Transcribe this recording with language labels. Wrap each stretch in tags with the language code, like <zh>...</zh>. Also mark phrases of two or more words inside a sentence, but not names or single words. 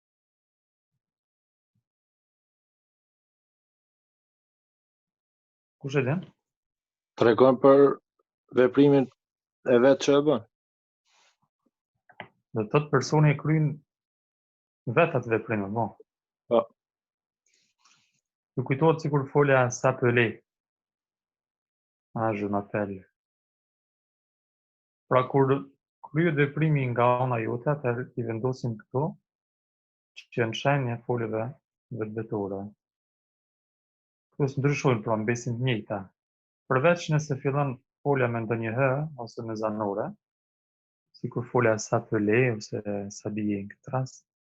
<sq>Kush e din? Tregon për veprimin e vet që e bën. Dhe thot personi e kryen vetë atë veprim, po. Po. Ju kujtohet sikur folja s'appelait.</sq> <fr>Ah, je m'appelle.</fr> <sq>Pra kur kryet veprimi nga ana jote, atëherë i vendosim këto që janë shenja e foljeve vetvetore. Këto s'ndryshojnë, pra mbesin të njëjta. Përveç nëse fillon folja me ndonjë h ose me zanore, sikur folja s'appelait ose s'habillait në këtë rast.</sq>